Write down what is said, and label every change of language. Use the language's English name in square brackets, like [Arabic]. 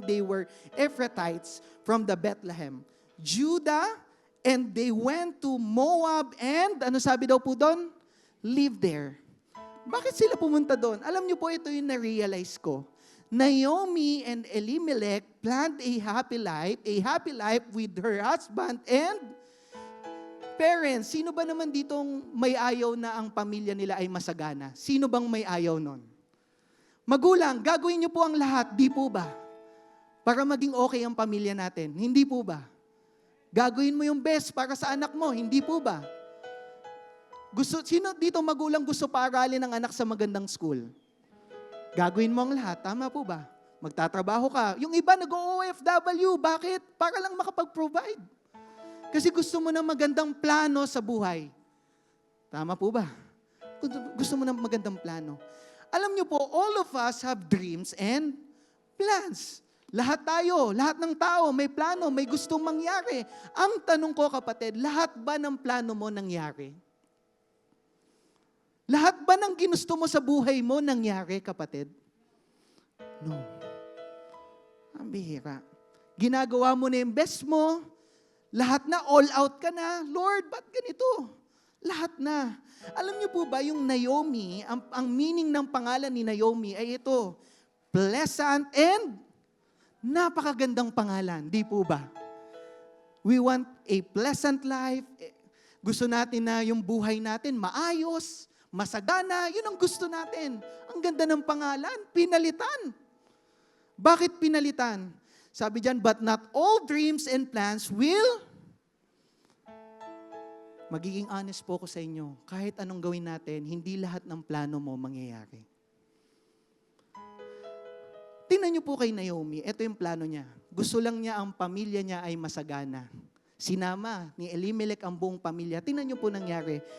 [English] They were Ephrathites from the Bethlehem. Judah, and they went to Moab and, [Filipino] ano sabi daw po doon? [English] Live there. [Filipino] Bakit sila pumunta doon? Alam niyo po, ito yung na-realize ko. [English] Naomi and Elimelech planned a happy life with her husband and parents. [Filipino] Sino ba naman ditong may ayaw na ang pamilya nila ay masagana? Sino bang may ayaw nun? Magulang, gagawin niyo po ang lahat, di po ba? Para maging okay ang pamilya natin, hindi po ba? Gagawin mo yung best para sa anak mo, hindi po ba? Sino dito magulang gusto paaralin ang anak sa magandang school? Gagawin mo ang lahat, tama po ba? Magtatrabaho ka. Yung iba nag-OFW, bakit? Para lang makapag-provide. Kasi gusto mo ng magandang plano sa buhay. Tama po ba? Gusto mo ng magandang plano. Alam niyo po, [English] all of us have dreams and plans. [Filipino] Lahat tayo, lahat ng tao, may plano, may gustong mangyari. Ang tanong ko, kapatid, lahat ba ng plano mo nangyari? Lahat ba ng ginusto mo sa buhay mo nangyari, kapatid? No. Ang bihira. Ginagawa mo na yung best mo, lahat na, all out ka na. Lord, ba't ganito? Lahat na. Alam niyo po ba, yung Naomi, ang meaning ng pangalan ni Naomi ay ito, pleasant and napakagandang pangalan, di po ba? [English] We want a pleasant life. [Filipino] Gusto natin na yung buhay natin maayos, masagana, yun ang gusto natin. Ang ganda ng pangalan, pinalitan. Bakit pinalitan? Sabi diyan, [English] but not all dreams and plans will. [Filipino] Magiging honest po ko sa inyo, kahit anong gawin natin, hindi lahat ng plano mo mangyayari. Tingnan niyo po kay Naomi, ito yung plano niya. Gusto lang niya ang pamilya niya ay masagana. Sinama ni Elimelech ang buong pamilya. Tingnan niyo po nangyari.